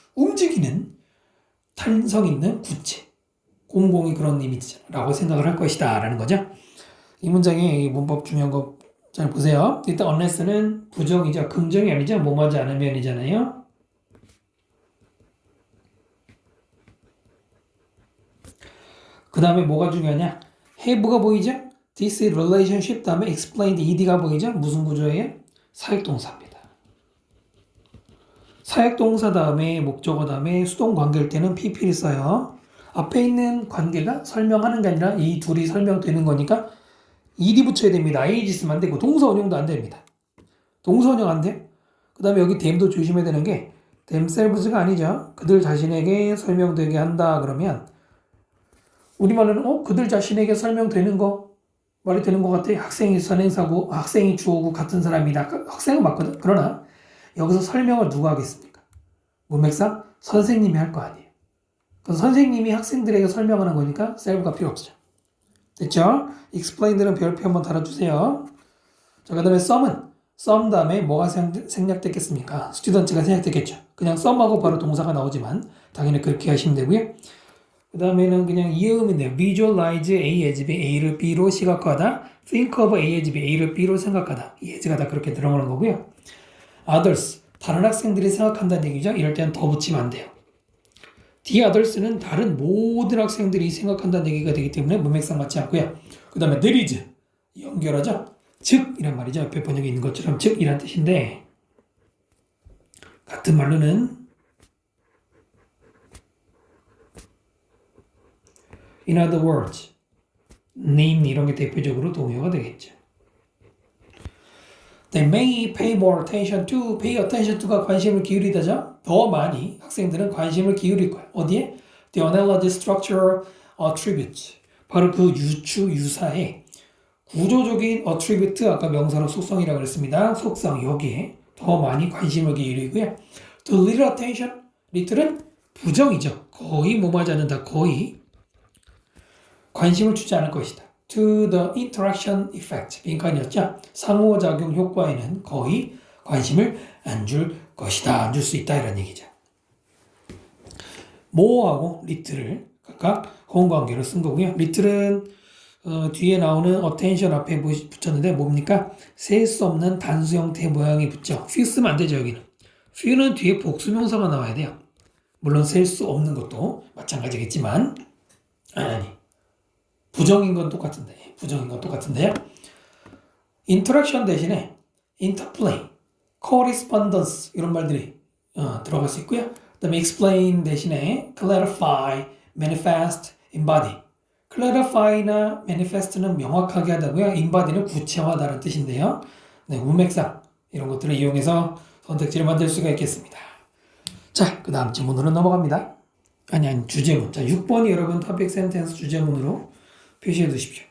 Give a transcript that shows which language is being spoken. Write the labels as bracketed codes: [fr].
[ko] 움직이는 탄성 있는 구체. 곰공이 그런 이미지라고 생각을 할 것이다 라는 거죠. 이 문장의 문법 중요한 거 잘 보세요. 일단 unless는 부정이죠. 긍정이 아니죠. 뭐뭐하지 않으면이잖아요. 그 다음에 뭐가 중요하냐? have가 보이죠? [en] this relationship [ko] 다음에 [en] explained ed가 보이죠? [ko] 무슨 구조예요? 사역동사입니다. 사역동사 다음에 목적어 다음에 수동 관계일 때는 pp를 써요. 앞에 있는 관계가 설명하는 게 아니라 이 둘이 설명되는 거니까 ed이 붙여야 됩니다. ing 쓰면 안 되고 동사원형도 안 됩니다. 동사원형 안 돼. 그 다음에 여기 them도 조심해야 되는 게 themselves가 아니죠. 그들 자신에게 설명되게 한다 그러면 우리말로는 그들 자신에게 설명되는 거 말이 되는 것 같아. 학생이 선행사고 학생이 주어고 같은 사람이다. 학생은 맞거든. 그러나 여기서 설명을 누가 하겠습니까? 문맥상 선생님이 할 거 아니에요. 그래서 선생님이 학생들에게 설명하는 거니까 self가 필요 없죠. 됐죠? explained는 별표 한번 달아주세요. 자, 그 다음에 some 다음에 뭐가 생략됐겠습니까? student가 생략됐겠죠. 그냥 some하고 바로 동사가 나오지만 당연히 그렇게 하시면 되고요. 그 다음에는 그냥 이음인데요. [en] visualize A as B, [ko] A를 B로 시각화하다. [en] think of A as B, [ko] A를 B로 생각하다. 이 as가 다 그렇게 들어가는 거고요. others, 다른 학생들이 생각한다는 얘기죠. 이럴 때는 더 붙이면 안 돼요. the others는 다른 모든 학생들이 생각한다는 얘기가 되기 때문에 문맥상 맞지 않고요. 그 다음에 there is, 연결하죠. 즉 이란 말이죠. 옆에 번역에 있는 것처럼 즉 이란 뜻인데 같은 말로는 [en] in other words, [ko] name 이런 게 대표적으로 동요가 되겠죠. [en] They may pay more attention to, pay attention to가 [ko] 관심을 기울이다죠. 더 많이 학생들은 관심을 기울일 거야. 어디에? [en] The analogy structure attributes. [ko] 바로 그 유사의 구조적인 attribute, 아까 명사로 속성이라고 그랬습니다. 속성 여기에 더 많이 관심을 기울이고요. [en] The little attention, [ko] little은 부정이죠. 거의 뭐하지 않는다. 거의 관심을 주지 않을 것이다. [en] To the interaction effect, [ko] 빈칸이었죠. 상호작용 효과에는 거의 관심을 안 줄 것이다. 안 줄 수 있다 이런 얘기죠. more하고 little을 각각 호응관계로 쓴 거고요. little은 뒤에 나오는 attention 앞에 붙였는데 뭡니까? 셀 수 없는 단수 형태 모양이 붙죠. few 쓰면 안 되죠. 여기는. few는 뒤에 복수명사가 나와야 돼요. 물론 셀 수 없는 것도 마찬가지겠지만 아니 부정인 건 똑같은데 부정인 건 똑같은데요. interaction 대신에 interplay, correspondence 이런 말들이 들어갈 수 있고요. 그 다음에 explain 대신에 clarify, manifest, embody. clarify나 manifest는 명확하게 하다고요. embody는 구체화하다는 뜻인데요. 네, 문맥상 이런 것들을 이용해서 선택지를 만들 수가 있겠습니다. 자, 그 다음 질문으로 넘어갑니다. 아니 주제문. 자, 6번이 여러분 topic sentence 주제문으로 표시해 두십시오.